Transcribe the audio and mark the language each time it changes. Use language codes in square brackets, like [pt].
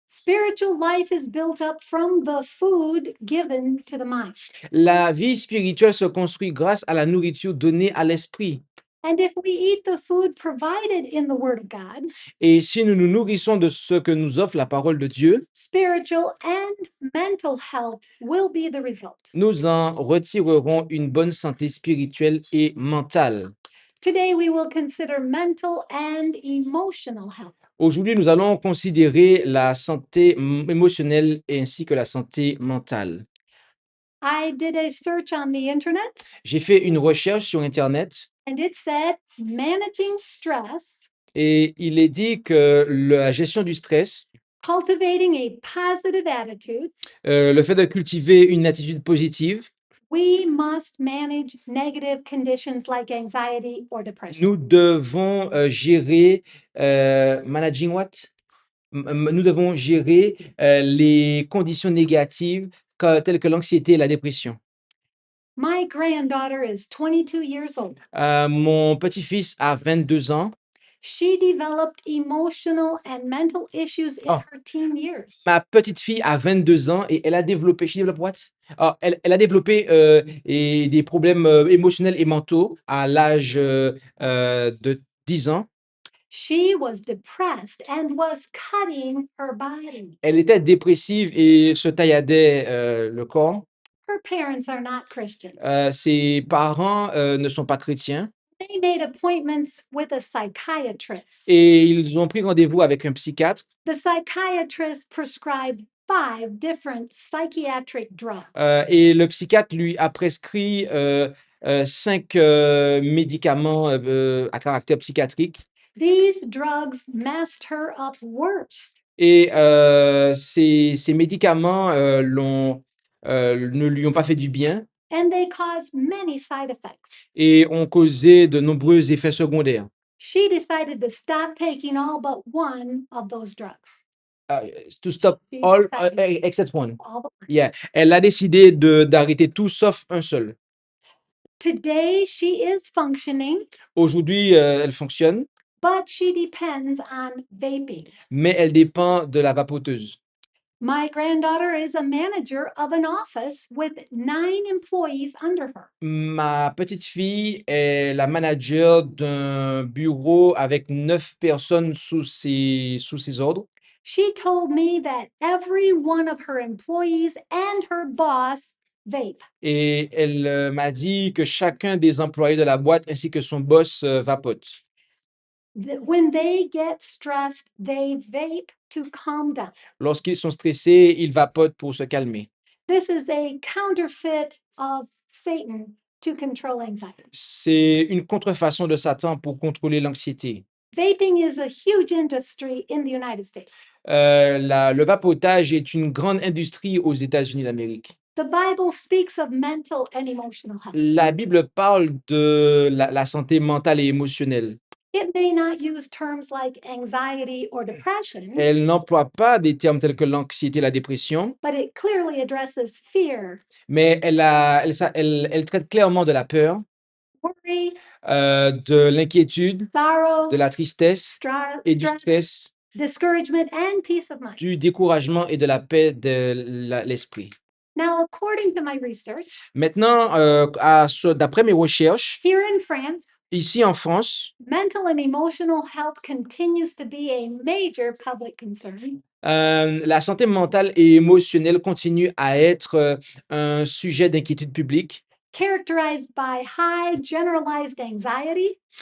[en] spiritual life is built up from the food given to the mind. [fr] la vie spirituelle se construit grâce à la nourriture donnée à l'esprit. [en] And if we eat the food provided in the Word of God, [fr] Et si nous nous nourrissons de ce que nous offre la parole de Dieu, [en] spiritual and mental health will be the result. [fr] nous en retirerons une bonne santé spirituelle et mentale. [en] Today we will consider mental and emotional health. [fr] Aujourd'hui, nous allons considérer la santé émotionnelle ainsi que la santé mentale. [en] I did a search on the internet [fr] J'ai fait une recherche sur Internet [en] and it said managing stress, [fr] et il est dit que la gestion du stress, [en] cultivating a positive attitude, [fr] le fait de cultiver une attitude positive, [en] we must manage negative conditions like anxiety or depression. [fr] nous devons gérer [en] managing what? [fr] Nous devons gérer les conditions négatives telles que l'anxiété et la dépression. [en] My granddaughter is 22 years old. [fr] Mon petit-fils a 22 ans. [en] She developed emotional and mental issues in Oh. her teen years. [fr] Ma petite fille a 22 ans et elle a développé, elle a développé des problèmes émotionnels et mentaux à l'âge de 10 ans. [en] She was depressed and was cutting her body. [fr] Elle était dépressive et se tailladait le corps. [en] Her parents are not Christians. [fr] Ses parents ne sont pas chrétiens [en] They made appointments with a psychiatrist. [fr] et ils ont pris rendez-vous avec un psychiatre. [en] The psychiatrist prescribed 5 different psychiatric drugs. [fr] Et le psychiatre lui a prescrit 5 médicaments à caractère psychiatrique. [en] These drugs messed her up worse. [fr] Et ces médicaments ne lui ont pas fait du bien [en] And they caused many side effects. [fr] et ont causé de nombreux effets secondaires. [en] She decided to stop taking all but one of those drugs. To stop She all decided except one. all but one. Yeah. [fr] Elle a décidé d'arrêter tout sauf un seul. [en] Today, she is functioning, [fr] Aujourd'hui, elle fonctionne, [en] but she depends on vaping. [fr] mais elle dépend de la vapoteuse. [en] My granddaughter is a manager of an office with 9 employees under her. [fr] Ma petite fille est la manager d'un bureau avec 9 personnes sous ses ordres. [en] She told me that every one of her employees and her boss vape. [fr] Et elle m'a dit que chacun des employés de la boîte ainsi que son boss vapote. [en] When they get stressed, they vape to calm down. [fr] Lorsqu'ils sont stressés, ils vapotent pour se calmer. [en] This is a counterfeit of Satan to control anxiety. [fr] C'est une contrefaçon de Satan pour contrôler l'anxiété. [en] Vaping is a huge industry in the United States. [fr] Le vapotage est une grande industrie aux États-Unis d'Amérique. [en] The Bible speaks of mental and emotional health. [fr] La Bible parle de la santé mentale et émotionnelle. [en] It may not use terms like anxiety or depression, [fr] Elle n'emploie pas des termes tels que l'anxiété et la dépression, [en] but it clearly addresses fear, [fr] mais elle traite clairement de la peur, [en] worry, [fr] de l'inquiétude, [en] sorrow, [fr] de la tristesse et du [en] stress, [fr] stress, [en] discouragement, and peace of mind. [fr] du découragement et de la paix de l'esprit. [en] Now, according to my research, [fr] Maintenant, d'après mes recherches, [en] here in France, [fr] ici en France, [en] mental and emotional health continues to be a major public concern. [fr] la santé mentale et émotionnelle continue à être un sujet d'inquiétude publique [en] Characterized by high generalized anxiety,